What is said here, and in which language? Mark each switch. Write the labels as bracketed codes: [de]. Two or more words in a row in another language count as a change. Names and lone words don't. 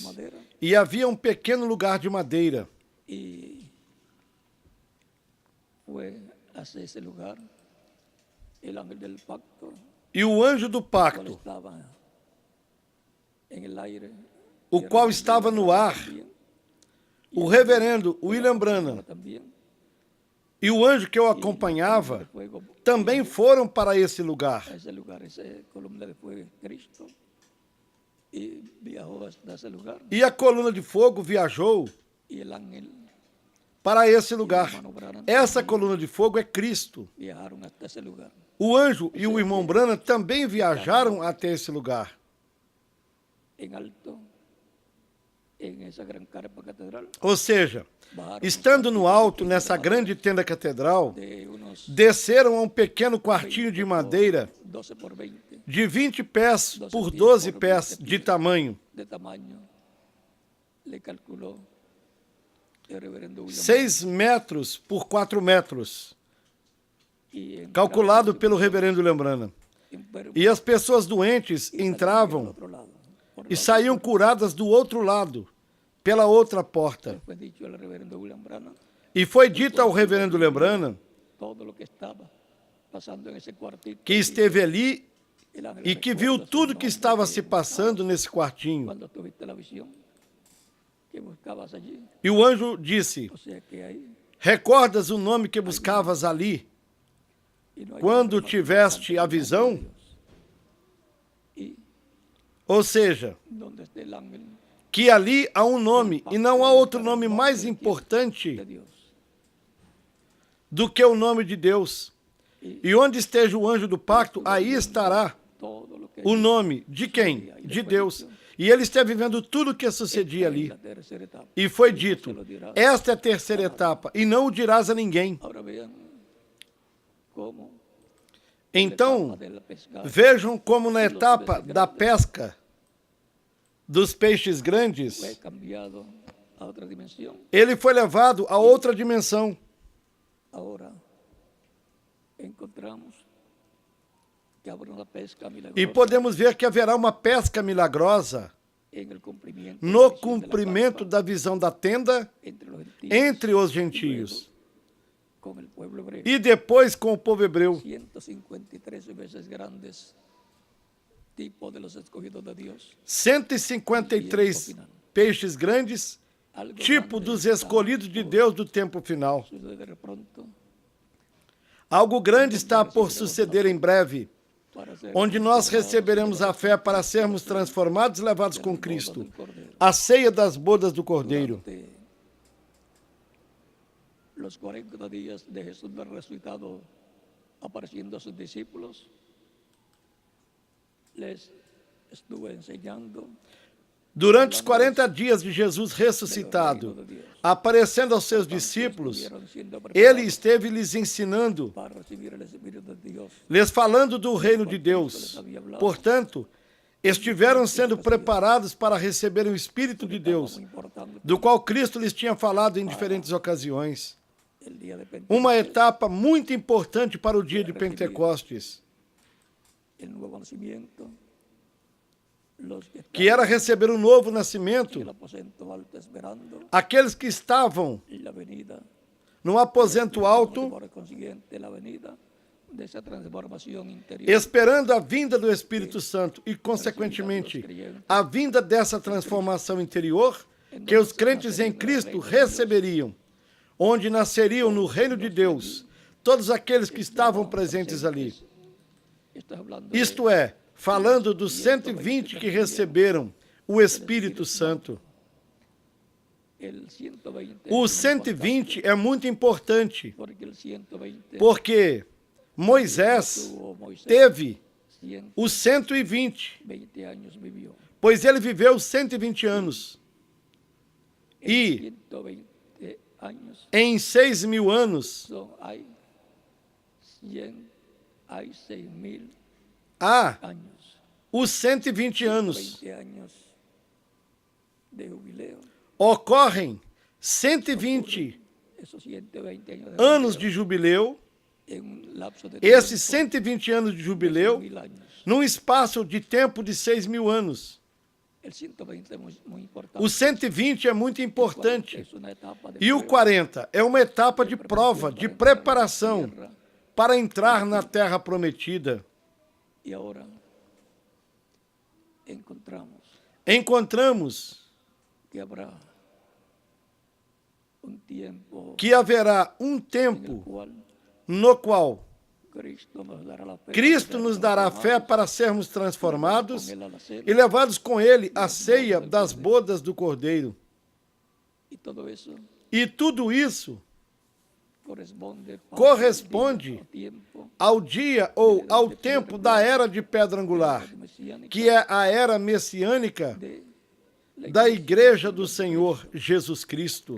[pt] E havia um pequeno lugar de madeira. E o anjo do pacto, o qual estava no ar, o reverendo William Branham, e o anjo que o acompanhava, também foram para esse lugar. [es] y viajó hasta ese lugar. [pt] E a coluna de fogo viajou [es] Y el ángel [pt] para esse lugar. [es] hermano Branham [pt] Essa [es] también [pt] coluna de fogo é Cristo. [es] viajaron hasta ese lugar. [pt] O anjo e o irmão Branham também viajaram até esse lugar. [es] En alto, en esa gran carpa catedral, [pt] Ou seja, [es] bajaron [pt] estando no alto, nessa grande tenda catedral, [es] de unos [pt] desceram a um pequeno quartinho de madeira [es] 12 por 20 [pt] de 20 pés por 12 pés de tamanho, [es] de tamaño. Le calculó el reverendo William 6 metros por 4 metros, y entraron [pt] calculado pelo reverendo Lembrana. [es] enfermos [pt] E as pessoas doentes [es] y salían [pt] entravam [es] por otro lado, por [pt] e [es] la [pt] saíam [es] otra [pt] curadas do outro lado, pela outra [es] puerta. [pt] porta. [es] Fue dicho al reverendo William Branham [pt] E foi dito ao reverendo Lembrana [es] todo lo que estaba pasando en ese cuartito. [pt] que esteve ali [es] El ángel [pt] e que [es] recuerda [pt] viu [es] su [pt] tudo que [es] nombre [pt] estava [es] que [pt] se passando nesse quartinho. [es] cuando tuviste la visión que buscabas allí. [pt] E o anjo disse: [es] O sea que ahí [pt] recordas o nome que buscavas ali, [es] y no hay [pt] quando [es] nombre más [pt] tiveste [es] importante [pt] a [es] que el nombre de [pt] visão? [es] Dios. Y [pt] Ou seja, [es] donde esté el ángel [pt] que ali há um nome e não há outro nome mais [es] de [pt] importante [es] Dios. [pt] do que o nome de Deus. E onde esteja o anjo do pacto, aí estará [es] Todo lo que [pt] o nome de quem? De Deus. E ele está vivendo tudo o que sucedia ali. [es] la tercera etapa. [pt] E foi dito: esta é a terceira etapa, e não o dirás a ninguém. [es] Ahora vean cómo [pt] Então, [es] la etapa del pescado [pt] vejam como na etapa da pesca dos peixes grandes, [es] fue cambiado a otra dimensión. [pt] ele foi levado a outra dimensão. [es] Ahora encontramos que habrá una pesca [pt] E [es] milagrosa [pt] podemos ver que haverá uma pesca milagrosa [es] en el cumplimiento, [pt] no [es] de la visión de la [pt] cumprimento [es] Pascua [pt] da visão da tenda [es] entre los gentiles [pt] entre os [es] y [pt] gentios. [es] luego con el pueblo hebreo. [pt] E depois com o povo hebreu. [es] 153 veces grandes tipos de los escogidos de Dios. [pt] 153 peixes grandes, [es] Algo [pt] tipo [es] grande [pt] dos [es] está [pt] escolhidos de Deus do tempo final. [es] por suceder de pronto [pt] Algo grande está por suceder em breve, [es] para ser [pt] onde nós [es] transformados [pt] receberemos a fé para sermos transformados e levados com [es] en bodas [pt] Cristo, [es] del Cordero. [pt] a ceia das bodas do Cordeiro. [es] Durante los 40 días de Jesús del resucitado apareciendo a sus discípulos, les estuve enseñando [pt] Durante os 40 dias de Jesus ressuscitado, aparecendo aos seus discípulos, [es] estuvieron siendo [pt] ele [es] preparados [pt] esteve lhes ensinando, [es] para recibir el Espíritu de Dios. [pt] lhes falando do reino de Deus. Portanto, estiveram sendo preparados para receber o Espírito de Deus, [es] Muy importante, [pt] do qual Cristo lhes tinha falado em diferentes ocasiões. [es] el día de Pentecostés, [pt] Uma etapa muito importante para o dia de Pentecostes, [es] el nuevo nacimiento, los que [pt] que era [es] estaban [pt] receber um novo [es] en [pt] nascimento, [es] el aposento alto esperando [pt] aqueles que estavam [es] la venida, [pt] no aposento alto, [es] por consiguiente la venida de esa transformación interior. [pt] esperando a vinda do Espírito Santo e, consequentemente, a vinda dessa transformação interior que os crentes em Cristo receberiam, onde nasceriam no reino de Deus todos aqueles que estavam presentes ali. [es] Estoy hablando [pt] Isto é, falando dos 120 que receberam o Espírito Santo. [es] el 120. [pt] O [es] es muy [pt] 120 é muito importante, [es] importante, porque el 120 [pt] porque Moisés [es] tuvo Moisés [pt] teve [es] 120 [pt] os 120, [es] años vivió. [pt] pois ele viveu 120 anos. [es] En Y 120 años [pt] em 6.000 anos, [es] hay 6.000 [pt] há [es] años. [pt] os 120 anos. [es] 20 años de jubileo. [pt] Ocorrem 120 [es] Esos 120 años [pt] anos de jubileu, [es] en un lapso de [pt] esses [es] tiempo [pt] 120 anos de [es] de [pt] jubileu, [es] 6.000 años. [pt] num espaço de tempo de 6.000 anos. [es] El 120 es muy importante. [pt] O 120 é muito importante. [es] Es una etapa de [pt] E o [es] prueba, [pt] 40 é uma etapa de prova, de preparação para entrar na terra prometida. [es] y ahora [pt] Encontramos [es] que habrá un tiempo [pt] que haverá um [es] en el [pt] tempo [es] cual [pt] no qual Cristo nos dará fé para sermos transformados e levados com Ele à ceia das bodas do Cordeiro. E tudo isso corresponde ao dia ou ao tempo da era de pedra angular, que é a era messiânica da Igreja do Senhor Jesus Cristo.